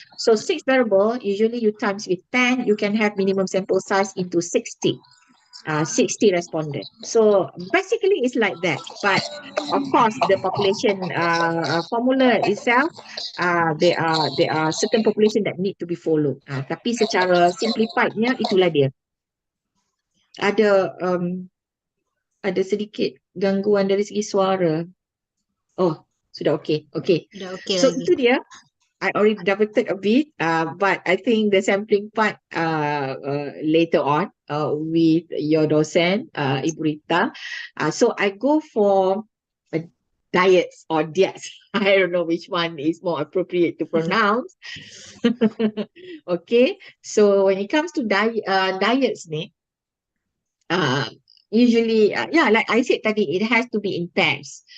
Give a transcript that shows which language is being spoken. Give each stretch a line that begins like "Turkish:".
English: So 6 variable, usually you times with 10, you can have minimum sample size into 60. 60 respondent. So basically it's like that. But of course, the population formula itself, there are certain population that need to be followed.
Malay: Tapi secara simplifiednya itulah dia. Ada sedikit gangguan dari segi suara. Oh, sudah okey. Okay. Udah okey
English: So
Malay: lagi. itu dia.
English: I already diverted a bit, but I think the sampling part later on with your docent, Ibu Rita. So I go for diets or diets. I don't know which one is more appropriate to pronounce. Okay, so when it comes to diets
Malay: ni,
English: usually, like I said
Malay: tadi,
English: it has to be in pairs.